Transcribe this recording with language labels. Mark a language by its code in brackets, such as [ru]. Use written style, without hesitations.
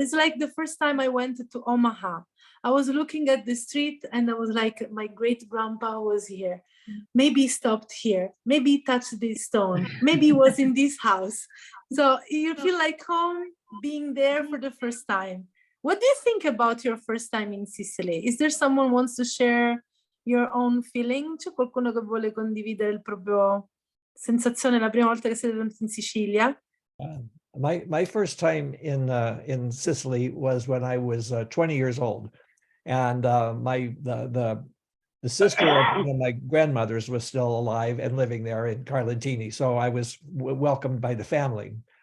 [en] It's like the first time I went to Omaha. I was looking at the street and I was like, my great grandpa was here. Maybe he stopped here. Maybe he touched this stone. Maybe he was in this house. So you feel like home being there for the first time. What do you think about your first time in Sicily? Is there someone who wants to share your own feeling? [it] C'è qualcuno che vuole condividere il proprio sensazione la prima volta che siete venuti in Sicilia? [en] My first time in Sicily was when I was 20 years old, and the sister of one of my grandmothers was still alive and living there in Carlentini, so I was welcomed by the family.